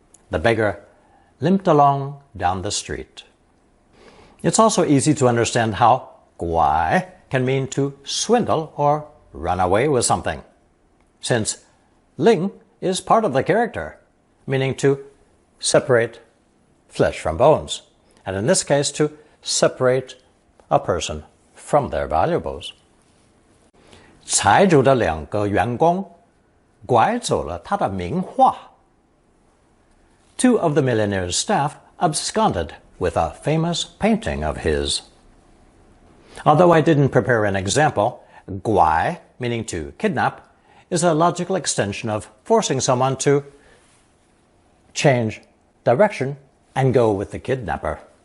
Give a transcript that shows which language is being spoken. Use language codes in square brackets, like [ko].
[en] The beggar limped along down the street. It's also easy to understand how 拐 can mean to swindle or run away with something, since 令 is part of the character, meaning to separate flesh from bones, and in this case to separate a person from their valuables. [zh] 财主的两个员工拐走了他的名画. [en] Two of the millionaire's staff absconded with a famous painting of his. Although I didn't prepare an example, 拐, meaning to kidnap, is a logical extension of forcing someone to change direction and go with the kidnapper.